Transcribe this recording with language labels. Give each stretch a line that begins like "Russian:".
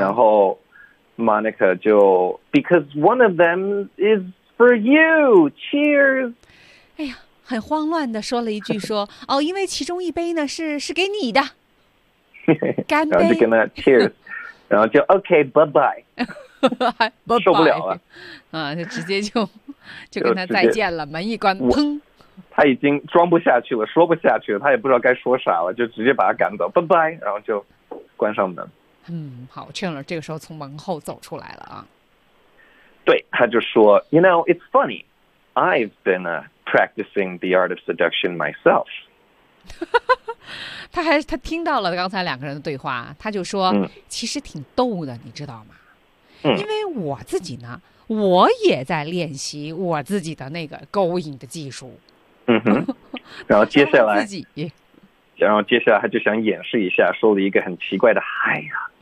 Chinese: 然后
English: ，Monica
Chinese: 就
English: because one of them is for you. Cheers.
Chinese: 哎呀，很慌乱的说了一句说：“哦，因为其中一杯呢是给你的。” 干杯，然后就跟他 cheers， 然后就
English: OK， bye bye，
Chinese: 受不了了，啊，就直接就跟他再见了，门一关，砰，他已经装不下去了，说不下去了，他也不知道该说啥了，就直接把他赶走，拜拜，然后就关上门。嗯，好 ，Chandler 这个时候从门后走出来了啊。对，他就说
English: ，You know, it's funny, I've been practicing the art of seduction myself.
Chinese: 他听到了刚才两个人的对话，他就说、嗯、其实挺逗的，你知道吗、嗯、因为我自己呢，我也在练习我自己的那个勾引的技术。嗯哼，然后接下来他就想演示一下，说了一个很奇怪的嗨呀，